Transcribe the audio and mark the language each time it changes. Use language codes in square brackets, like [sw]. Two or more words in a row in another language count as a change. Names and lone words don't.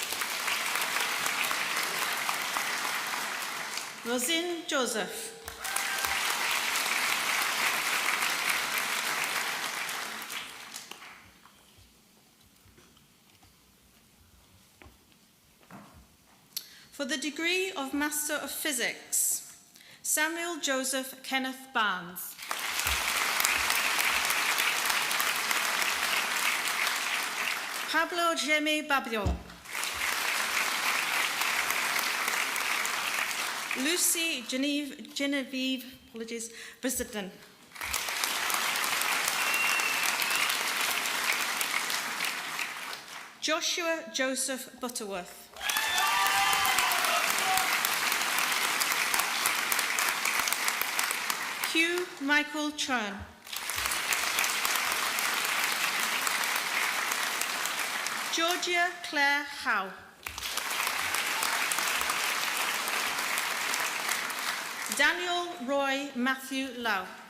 [en] Rosine Joseph. For the degree of Master of Physics, Samuel Joseph Kenneth Barnes. Pablo Jeme Babio. Lucy Genevieve, Brisbane. Joshua Joseph Butterworth. Hugh Michael Churn. Georgia Claire Howe. Daniel Roy Matthew Lau.